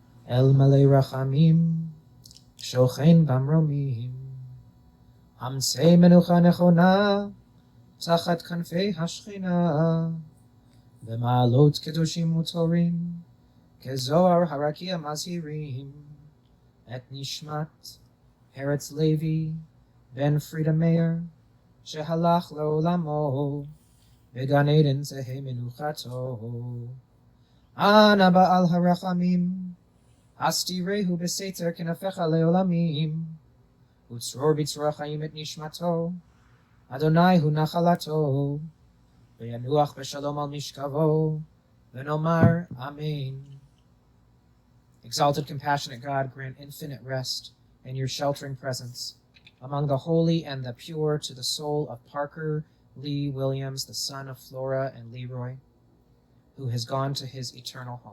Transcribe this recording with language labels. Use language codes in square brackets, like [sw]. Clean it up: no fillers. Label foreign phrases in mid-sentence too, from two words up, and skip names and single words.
[he] אל מלא רחמים, שוכן במרומים, המצא מנוחה נכונה, תחת כנפי השכינה, במעלות קדושים וטהורים, כזוהר הרקיע מזהירים, את נשמת, Peretz Levi, בן Frida Meir, שהלך לעולמו, בגן עדן תהא מנוחתו, אנא בעל הרחמים, הסתירהו בסתר כנפיך לעולמים, וצרור בצרור החיים את נשמתו, ה' הוא נחלתו, וינוח בשלום על משכבו, ונאמר אמן. [en] Exalted, compassionate God, grant infinite rest in your sheltering presence among the holy and the pure to the soul of Parker Lee Williams, the son of Flora and Leroy, who has gone to his eternal home.